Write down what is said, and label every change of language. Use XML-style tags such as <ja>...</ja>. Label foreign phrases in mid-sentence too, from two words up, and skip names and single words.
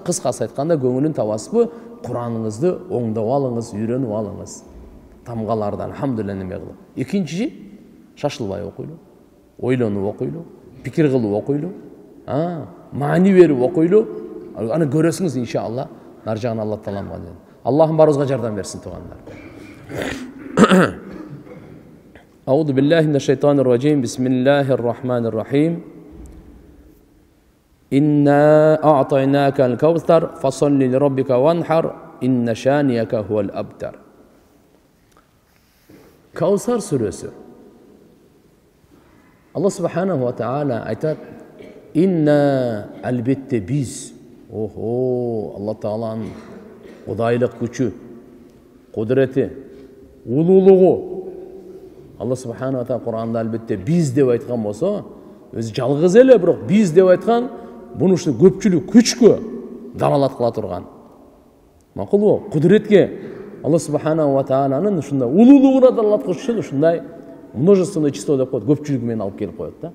<ky>Кыскасы айтканда көңүлүн табасызбы? Кураныңызды оңдоп алыңыз, үйрөнүп алыңыз. Тамгалардан алхамдулилlah неме кылып. Экинчи, шашылбай окуйлу, ойлонуп окуйлу, пикир кылып окуйлу, маани берип окуйлу. Аны көрөсүңүз иншалла. Нар жагын Алла Таалам кылды. Аллахым баарыбызга жардам берсин туугандар.</ky> <ar>أعوذ بالله من الشيطان الرجيم. بسم الله الرحمن الرحيم. إنا أعطيناك الكوثر فصل لربك وانحر إن شانئك هو الأبتر.</ar> <ky>Кавсар сүрөсү. Алла</ky> <ar>سبحانه وتعالى</ar> <ky>айтат: Инна албетте биз. Охо, Алла Тааланын кудайлык күчү, кудурети, улуулугу. Алла</ky> <ar>سبحانه وتعالى</ar> <ky>Кур'анда албетте биз деп айткан болсо, өзү жалгыз эле, бирок биз деп айткан, буну ушу көпчүлүк күчкө далалат кыла турган. Макулбу? Кудуретке Алла</ky> <ar>سبحانه وتعالى</ar> <ky>ушундай улуулугуна далалат кылыш үчүн ушундай</ky> <ru>множественное число</ru> <ky>деп коет, көпчүлүгү менен алып келип коет да.</ky>